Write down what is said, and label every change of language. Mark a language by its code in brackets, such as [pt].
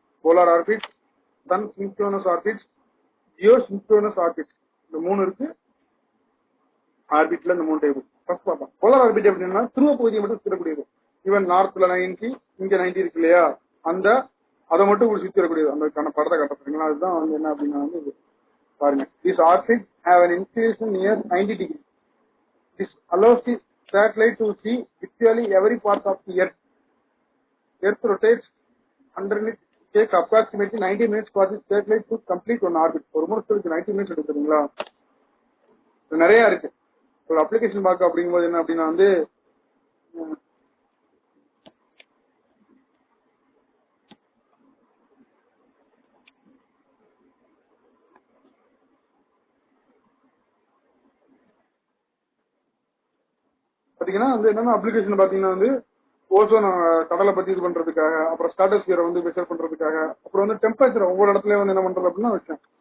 [ta] Polar orbit, Sun synchronous orbit, Jio synchronous orbit. இந்த 3 இருக்கு ஆர்பிட்ல. இந்த 3 டைப் ஃபர்ஸ்ட் பார்ப்போம். போலார் ஆர்பிட் அப்படின்னா துருவ பகுதியை மட்டும் சுற்றக்கூடியது. ஈவன் நார்த்ல 90 இங்க 90 இருக்கு இல்லையா, அந்த அதை மட்டும் சுற்றி வரக்கூடியது. அந்த படத்தை கட்டுறீங்களா, அதுதான் வந்து என்ன அப்படின்னா வந்து பாருங்க. [en] This orbit have an inclination near 90 degrees. This allows the satellite to see virtually every part of the Earth. Earth rotates underneath. Takes approximately 90 minutes for the satellite to complete one orbit. [ta] ஒரு முறை 90 minutes எடுத்துறீங்களா. நிறைய இருக்கு. ஒரு application பார்க்க அப்படிங்கும்போது என்ன அப்படின்னா வந்து பாத்தீங்கன்னா வந்து என்னன்னா அப்ளிகேஷன் பாத்தீங்கன்னா வந்து ஓசோன் கடலை பத்தி இது பண்றதுக்காக, அப்புறம் ஸ்ட்ராட்டோஸ்பியரை வந்து மெஷர் பண்றதுக்காக, அப்புறம் வந்து டெம்பரேச்சர் ஒவ்வொரு இடத்துலயும் வந்து என்ன பண்றது அப்படின்னா விஷயம்.